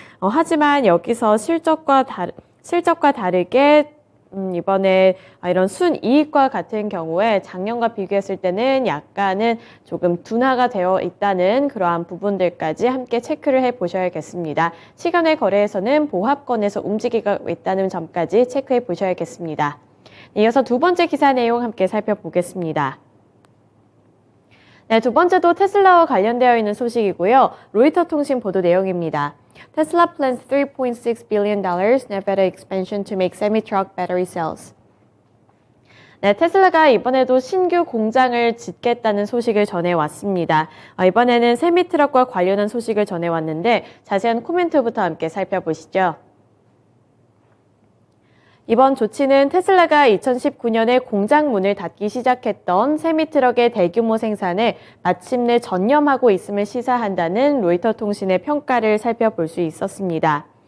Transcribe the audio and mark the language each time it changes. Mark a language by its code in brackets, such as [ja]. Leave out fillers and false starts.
[ko] 하지만 여기서 실적과 다르게 이번에 이런 순이익과 같은 경우에 작년과 비교했을 때는 약간은 조금 둔화가 되어 있다는 그러한 부분들까지 함께 체크를 해 보셔야겠습니다. 시간외 거래에서는 보합권에서 움직이고 있다는 점까지 체크해 보셔야겠습니다. 이어서 두 번째 기사 내용 함께 살펴보겠습니다. 네, 두 번째도 테슬라와 관련되어 있는 소식이고요. 로이터 통신 보도 내용입니다. [en] Tesla plans $3.6 billion Nevada expansion to make semi-truck battery cells. [ko] 네, 테슬라가 이번에도 신규 공장을 짓겠다는 소식을 전해왔습니다. 이번에는 세미트럭과 관련한 소식을 전해왔는데 자세한 코멘트부터 함께 살펴보시죠. 이번 조치는 테슬라가 2019년에 공장 문을 닫기 시작했던 세미트럭의 대규모 생산에 마침내 전념하고 있음을 시사한다는 로이터 통신의 평가를 살펴볼 수 있었습니다.